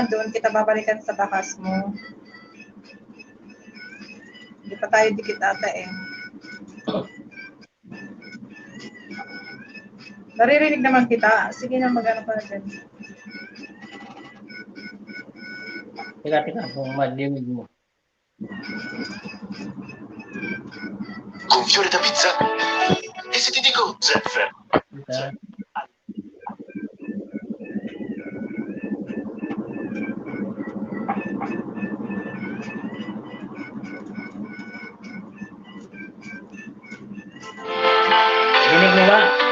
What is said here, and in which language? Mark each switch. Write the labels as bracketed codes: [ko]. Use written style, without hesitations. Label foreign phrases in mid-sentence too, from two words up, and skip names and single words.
[tl] Doon kita babalikan sa bakas mo. Hindi pa tayo dikit ata eh. Naririnig naman kita. Sige na, mag-ano ka na dyan. Teka, kung madinig mo. [it] Con fiore da pizza? E se ti dico zeffer? [tl] Teka. Dinig mo ba?